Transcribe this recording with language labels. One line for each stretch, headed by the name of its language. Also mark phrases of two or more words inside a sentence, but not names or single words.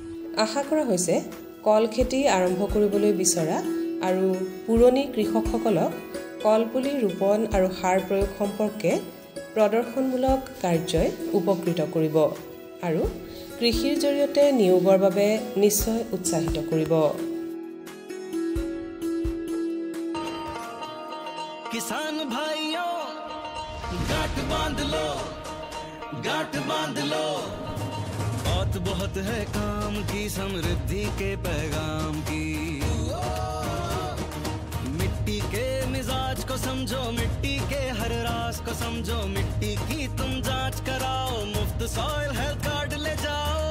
Assamese: আশা কৰা হৈছে কল খেতি আৰম্ভ কৰিবলৈ বিচৰা আৰু পুৰণি কৃষকসকলক কলপুলি ৰোপণ আৰু সাৰ প্ৰয়োগ সম্পৰ্কে প্ৰদৰ্শনমূলক কাৰ্যই উপকৃত কৰিব আৰু কৃষিৰ জৰিয়তে নিয়োগৰ বাবে নিশ্চয় উৎসাহিত কৰিব
Hindi: किसान भाइयों गांठ बांध लो बहुत बहुत है काम की समृद्धि के पैगाम की मिट्टी के मिजाज को समझो मिट्टी के हर राज को समझो मिट्टी की तुम जांच कराओ मुफ्त
English: soil health card
Hindi: ले जाओ